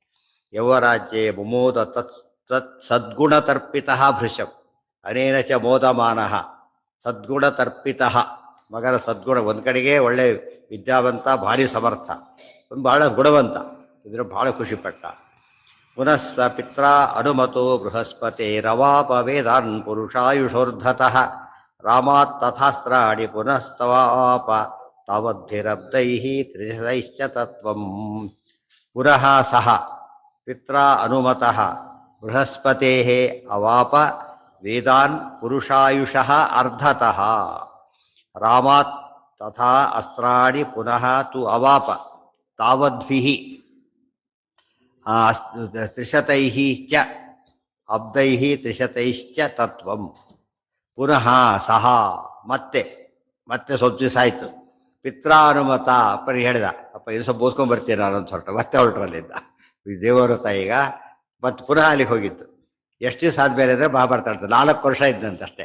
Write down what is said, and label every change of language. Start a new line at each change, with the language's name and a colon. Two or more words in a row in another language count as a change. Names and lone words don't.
Sanskrit: ಯೌವರಾಜ್ಯೆ ಮುಮೋದ ತತ್ ಸದ್ಗುಣ ತರ್ಪಿತಃ ಭೃಶಂ ಅನೇನ ಚ ಮೋದಮಾನಃ. ಸದ್ಗುಣ ತರ್ಪಿತಃ,
Kannada: ಮಗನ ಸದ್ಗುಣ. ಒಂದು ಕಡೆಗೆ ಒಳ್ಳೆ ವಿದ್ಯಾವಂತ, ಭಾರಿ ಸಮರ್ಥ, ಭಾಳ ಗುಣವಂತ, ಇದ್ರ ಭಾಳ ಖುಷಿಪಟ್ಟ.
Sanskrit: ಪುನಃ ಸ ಪಿತ್ರ ಅನುಮತೋ ಬೃಹಸ್ಪತಿ ರವಾಪ ವೇದಾನ್ ಪುರುಷಾಯುಷೋರ್ಧತಃ ರಾಮಾತ್ ತಥಾಸ್ತ್ರಾಣಿ ಪುನಸ್ತವಾಪ ತಾವದ್ಭಿರಬ್ಧೈಃ ತ್ರಿಶತೈಶ್ಚ ತತ್ವಂ. ಪುನಃ ಸಹ ಪಿತ್ರ ಅನುಮತಃ ಬೃಹಸ್ಪತೇಃ ಅವಾಪ ವೇದಾನ್ ಪುರುಷಾಯುಷಃ ಅರ್ಧತಃ ರಾಮಾತ್ ತಥಾ ಅಸ್ತ್ರಾಣಿ ಪುನಃ ತು ಅವಾಪ ತಾವದ್ಭಿಃ ತ್ರಿಶತೈಃ ಚ ಅಬ್ಧೈಃ ತ್ರಿಶತೈಶ್ಚ ತತ್ವಂ. ಪುನಃ ಸಹ
Kannada: ಮತ್ತೆ ಸ್ವಲ್ಪ ದಿವಸ ಆಯಿತು. ಪಿತ್ರಾನುಮತ ಅಪ್ಪನಿಗೆ ಹೇಳಿದ, ಅಪ್ಪ ಇದು ಸ್ವಲ್ಪ ಓದ್ಕೊಂಡ್ಬರ್ತೀನಿ ನಾನು ಅಂತ ಹೊರಟ. ಮತ್ತೆ ಹೊರಟ್ರಲ್ಲಿದ್ದ ದೇವರ ತಾಯಿಗ. ಮತ್ತೆ ಪುನಃ ಅಲ್ಲಿಗೆ ಹೋಗಿತ್ತು. ಎಷ್ಟು ದಿವಸ ಆದಮೇಲೆ ಅಂದರೆ ಮಹಾಭಾರತ ಹೇಳ್ತಾರೆ 4 ವರ್ಷ ಇದ್ದಂತಷ್ಟೇ.